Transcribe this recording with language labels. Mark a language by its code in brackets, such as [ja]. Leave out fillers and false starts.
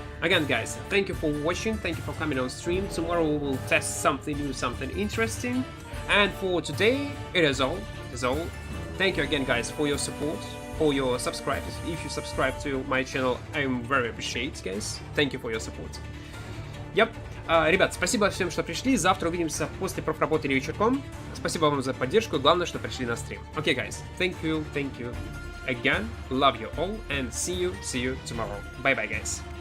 [en] Again guys, thank you for watching, thank you for coming on stream. Tomorrow we will test something new, something interesting. And for today, it is all. Thank you again guys for your support, for your subscribers. If you subscribe to my channel, I'm very appreciate, guys. Thank you for your support. Yep. [ru] Ребят, спасибо всем, что пришли. Завтра увидимся после профработы или вечерком. Спасибо вам за поддержку и главное, что пришли на стрим. [en] Okay, guys. Thank you again. Love you all and see you tomorrow. Bye bye, guys.